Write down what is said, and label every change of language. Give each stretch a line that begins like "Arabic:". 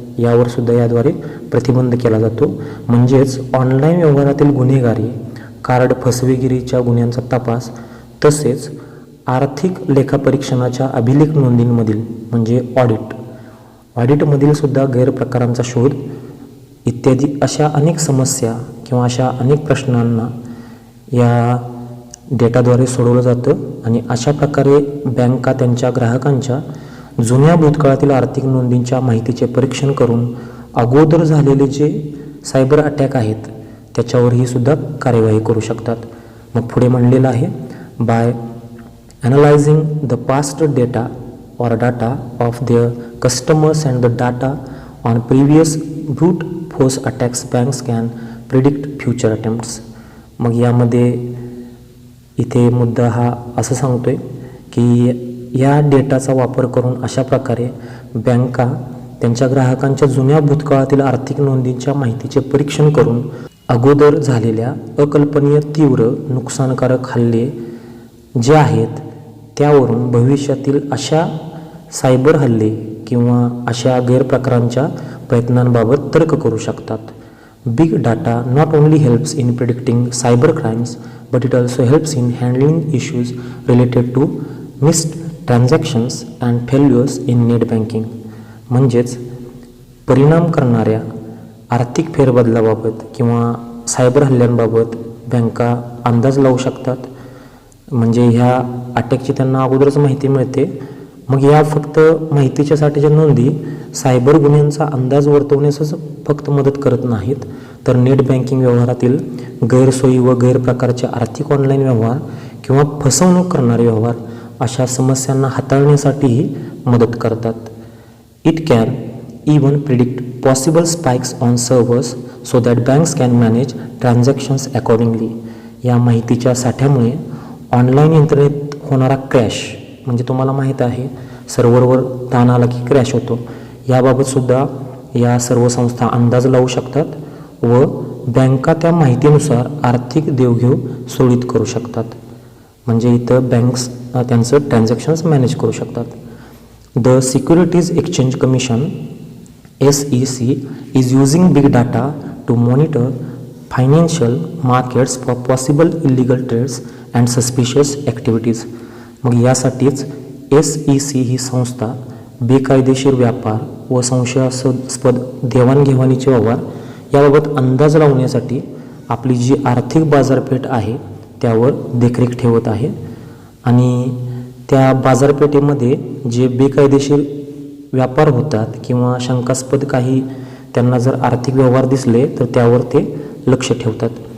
Marathi: यावर सुद्धा याद्वारे प्रतिबंध केला जातो. म्हणजेच ऑनलाईन व्यवहारातील गुन्हेगारी, कार्ड फसवेगिरीच्या गुन्ह्यांचा तपास, तसेच आर्थिक लेखापरीक्षणाच्या अभिलेख नोंदींमधील म्हणजे ऑडिटमधील सुद्धा गैरप्रकारांचा शोध इत्यादी अशा अनेक समस्या किंवा अशा अनेक प्रश्नांना या डेटाद्वारे सोडवलं जातं. आणि अशा प्रकारे बँका त्यांच्या ग्राहकांच्या जुन्या भूतकाळातील आर्थिक नोंदींच्या माहितीचे परीक्षण करून अगोदर झालेले जे सायबर अटॅक आहेत त्याच्यावरही सुद्धा कार्यवाही करू शकतात. मग पुढे म्हणलेलं आहे,
English: By analyzing the past data or data of their customers and the data on previous brute force attacks, banks can predict future attempts.
Marathi: मग यामध्ये इथे मुद्दा हा असं सांगतोय की या डेटाचा वापर करून अशा प्रकारे बँका त्यांच्या ग्राहकांच्या जुन्या भूतकाळातील आर्थिक नोंदींच्या माहितीचे परीक्षण करून अगोदर झालेल्या अकल्पनीय तीव्र नुकसानकारक हल्ले जे आहेत त्यावरून भविष्यातील अशा सायबर हल्ले किंवा अशा गैरप्रकारांच्या प्रयत्नांबाबत तर्क करू शकतात.
English: Big data not only helps in predicting cyber crimes but it also helps in handling issues related to missed transactions and failures in net banking.
Marathi: म्हणजेच परिणाम करणाऱ्या आर्थिक फेरबदलाबाबत किंवा सायबर हल्ल्यांबाबत बँका अंदाज लावू शकतात. म्हणजे ह्या अटॅकची त्यांना अगोदरच माहिती मिळते. मग या फक्त माहितीच्यासाठीच्या नोंदी सायबर गुन्ह्यांचा अंदाज वर्तवण्यासच फक्त मदत करत नाहीत, तर नेट बँकिंग व्यवहारातील गैरसोयी व गैरप्रकारचे आर्थिक ऑनलाईन व्यवहार किंवा फसवणूक करणारे व्यवहार अशा समस्यांना हाताळण्यासाठीही मदत करतात.
English: It can even predict possible spikes on servers so that banks can manage transactions accordingly.
Marathi: या माहितीच्या साठ्यामुळे ऑनलाईन यंत्रणेत होणारा क्रॅश, म्हणजे तुम्हाला माहीत आहे सर्व्हरवर ताण आला की क्रॅश होतो, याबाबतसुद्धा या सर्व संस्था अंदाज लावू शकतात व बँका त्या माहितीनुसार आर्थिक देवघेव सुरळीत करू शकतात. म्हणजे इथं बँक्स त्यांचं ट्रान्झॅक्शन्स मॅनेज करू शकतात.
English: The securities exchange commission SEC is using big data to monitor financial markets for possible illegal trades and suspicious activities.
Marathi: मग यासाठीच SEC ही संस्था बेकायदेशीर व्यापार व संशयास्पद देवाणघेवाणीचे व्यवहार याबाबत अंदाज लावण्यासाठी आपली जी आर्थिक बाजारपेठ आहे त्यावर देखरेख ठेवत आहे. आणि त्या बाजारपेठेमध्ये जे बेकायदेशीर व्यापार होतात किंवा शंकास्पद काही त्यांना जर आर्थिक व्यवहार दिसले तर त्यावर ते लक्ष ठेवतात.